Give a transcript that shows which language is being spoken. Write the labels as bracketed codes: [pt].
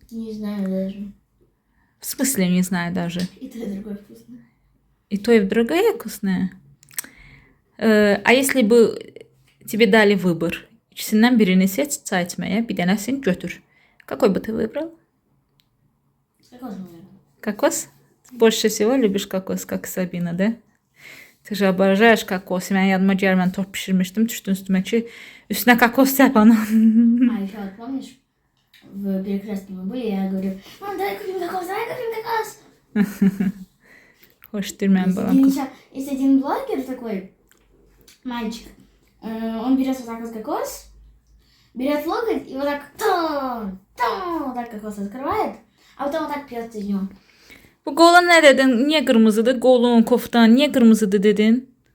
[ru] Не знаю даже. В смысле не знаю даже. И то, и другое вкусно. И то, и другое вкусное. А если бы тебе dали выбор, [az] ikisindən birini seç çay içməyə, bir dənəsini götür. [ru] Какой бы ты выбрал? Кокос, наверное. Кокос? Больше всего любишь кокос, как Sabina, да? Ты же обожаешь кокос. [az] Mən yadıma gəlir, mən tort pişirmişdim, düşdün üstümə ki, üstünə kokos səp ana. [ru] А еще вот помнишь, в Перекрестке мы были, я говорю, мам, давай купим кокос. [az] Xoşdur mənim balam. [ru] Есть один блогер такой, мальчик, он берет вот так вот кокос, берет локоть и вот так, вот так кокос открывает, а потом вот так пьет из него. [az] Bu qola nə dedin? Niyə qırmızıdır? Qolun, koftan niyə qırmızıdır dedin?